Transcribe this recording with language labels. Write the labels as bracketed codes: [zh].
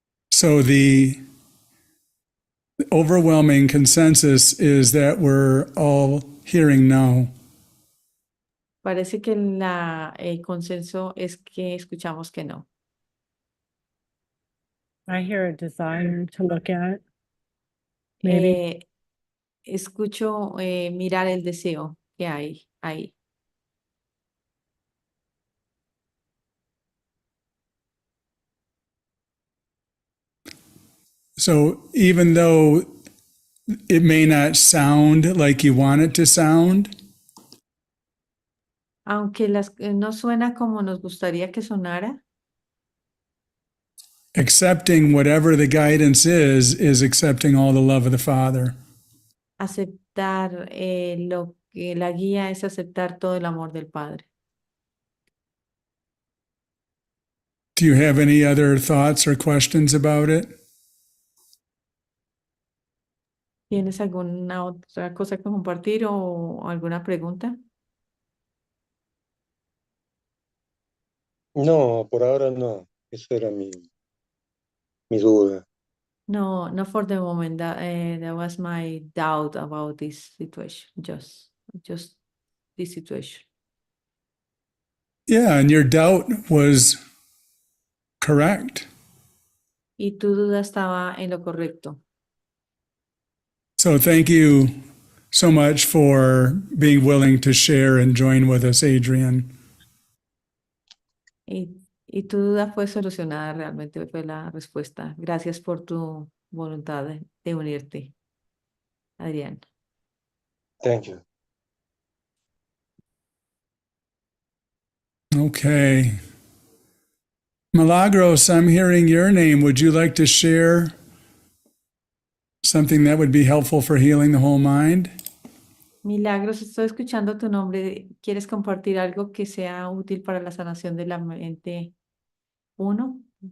[en] So the overwhelming consensus is that we're all hearing no. [es] Parece que el consenso es que escuchamos que no. [en] I hear a desire to look at. Maybe. [es] Escucho mirar el deseo que hay ahí. [en] So even though it may not sound like you want it to sound, [es] Aunque no suena como nos gustaría que sonara, [en] accepting whatever the guidance is accepting all the love of the Father. [es] aceptar lo que la guía es aceptar todo el amor del Padre. [en] Do you have any other thoughts or questions about it? [es] ¿Tienes alguna otra cosa que compartir o alguna pregunta? No, por ahora no. Esa era mi duda. [en] No, not for the moment. That was my doubt about this situation. Just this situation. Yeah, and your doubt was correct. [es] Y tu duda estaba en lo correcto. [en] So thank you so much for being willing to share and join with us, Adrian. [es] Y tu duda fue solucionada, realmente fue la respuesta. Gracias por tu voluntad de unirte, Adrián. [en] Thank you. Okay. Milagros, I'm hearing your name. Would you like to share something that would be helpful for healing the whole mind? [es] Milagros, estoy escuchando tu nombre. ¿Quieres compartir algo que sea útil para la sanación de la mente 1?